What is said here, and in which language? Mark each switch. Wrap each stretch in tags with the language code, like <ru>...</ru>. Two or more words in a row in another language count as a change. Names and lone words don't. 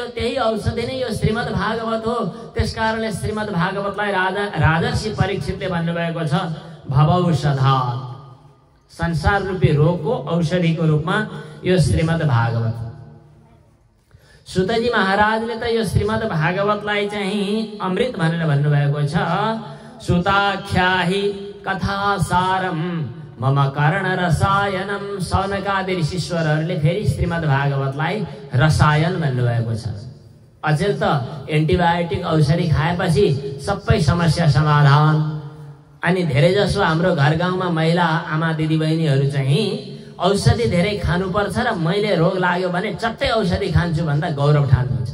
<ne>त्यही औषधि नै यो श्रीमद् भागवत हो। त्यसकारणले श्रीमद् भागवतलाई राजर्षि परीक्षितले भन्नुभएको छ भवौषधा, संसार रूपी रोगको औषधिको रूपमा यो श्रीमद् भागवत। सुतजी महाराजले त यो श्रीमद् भागवतलाई चाहिँ अमृत भनेर भन्नुभएको छ।</ne> <sa>सुताख्याहि कथा सारम मम कर्ण रसायनम।</sa> <ne>सौनकादि ऋषीश्वरहरूले फेरि श्रीमद् भागवतलाई रसायन भन्नुभएको छ। अचेल त एन्टिबायोटिक औषधि खाएपछि सबै समस्या समाधान। अनि धेरै जसो हाम्रो घर गाउँमा महिला आमा दिदीबहिनीहरू चाहिँ औषधि धेरै खानुपर्छ र मैले रोग लाग्यो भने चट्टै औषधि खान्छु भन्दा गौरव ठान्नुहुन्छ।</ne>